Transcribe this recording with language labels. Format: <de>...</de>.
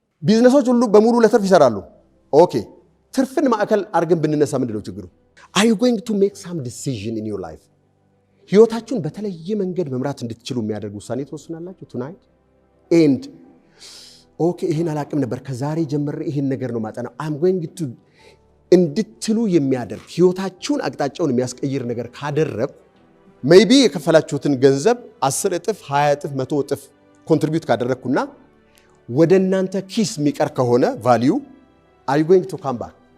<am>ቢዝነሶች ሁሉ በሙሉ ለትርፍ ይሰራሉ። ኦኬ ትርፍን ማዕከል አድርገን ብንነሳ ምንድነው ችግሩ?</am> <en>Are you going to make some decision in your life?</en> <am>ህይወታችሁን በተለየ መንገድ መምራት እንድትችሉ የሚያደርግ ውሳኔ ትወስናላችሁ</am> <en>tonight and</en> <am>ኦኬ ይሄን አላቅም ነበር ከዛሬ ጀምሬ ይሄን ነገር ነው ማጠናው</am> <en>I'm going to</en> <am>እንድትሉ የሚያደርግ ህይወታችሁን አቅጣጫውን የሚያስቀይር ነገር ካደረኩ ሜይቢ የከፈላችሁትን ገንዘብ 10 እጥፍ 20 እጥፍ 100 እጥፍ ኮንትሪቢዩት ካደረኩና ወደ እናንተ ኪስ የሚቀር ከሆነ ቫልዩ</am> <en>are you going to come back?</en>